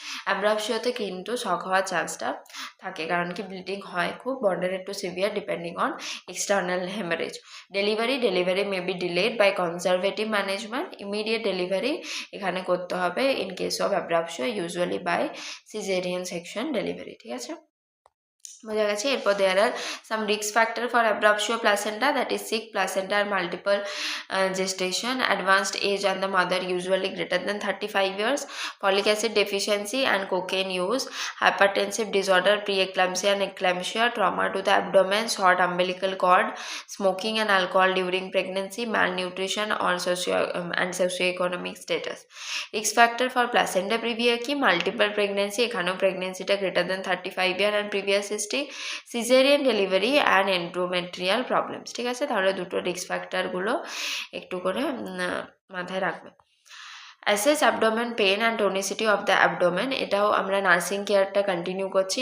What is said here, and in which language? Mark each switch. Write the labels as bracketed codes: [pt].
[bn] অ্যাব্রাপশিওতে কিন্তু শক হওয়ার চান্সটা থাকে, কারণ কি ব্লিডিং হয় খুব, moderate two severe depending on external haemorrhage. [en] Delivery may be delayed by conservative management, immediate delivery এখানে করতে হবে in case of abruptio, usually by caesarean section delivery, ঠিক আছে, বোঝা গেছে। এরপর there are some risk factor for abruptio placenta, that is sick placenta are multiple gestation, advanced age and the mother usually greater than 35 years, folic acid deficiency and cocaine use, hypertensive disorder, preeclampsia and eclampsia, trauma to the abdomen, short umbilical cord, smoking and alcohol during pregnancy, malnutrition or socioeconomic status. Risk factor for placenta previa কি multiple pregnancy, এখানেও প্রেগনেন্সিটা greater than 35 year and previous history, caesarean delivery and endometrial problems, ঠিক আছে, তাহলে দুটো risk ফ্যাক্টরগুলো একটু করে মাথায় রাখবে। Assess abdomen pain and tonicity of the abdomen, এটাও আমরা নার্সিং কেয়ারটা কন্টিনিউ করছি।